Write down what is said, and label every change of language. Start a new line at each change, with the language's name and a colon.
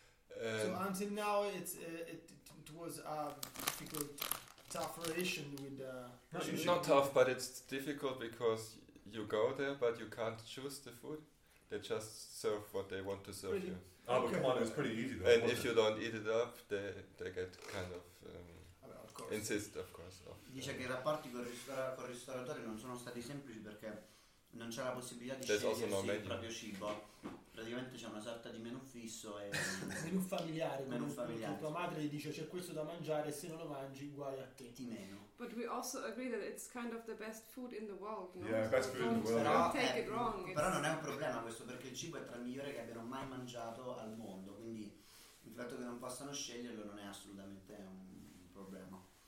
English: So until now, it was a difficult, tough relation with the. It's not tough, but it's difficult because you go there, but you can't choose the food. They just serve what they want to serve you. Oh, but come on, it's pretty easy though. And if you don't eat it up, they get kind of. Insist, of course.
Italian: Dice che i rapporti con il ristoratore non sono stati semplici perché. Non c'è la possibilità di
English: There's
Italian: scegliersi il proprio cibo, praticamente c'è una sorta di menù fisso e menù familiare. Tua madre gli dice c'è questo da mangiare e se non lo mangi guai a te, ti meno.
English: But we also agree that it's kind of the best food in the world, no? Yeah, best food in the world.
Italian: Però,
English: take it wrong,
Italian: però non è un problema questo perché il cibo è tra il migliore che abbiano mai mangiato al mondo, quindi il fatto che non possano sceglierlo non è assolutamente un problema.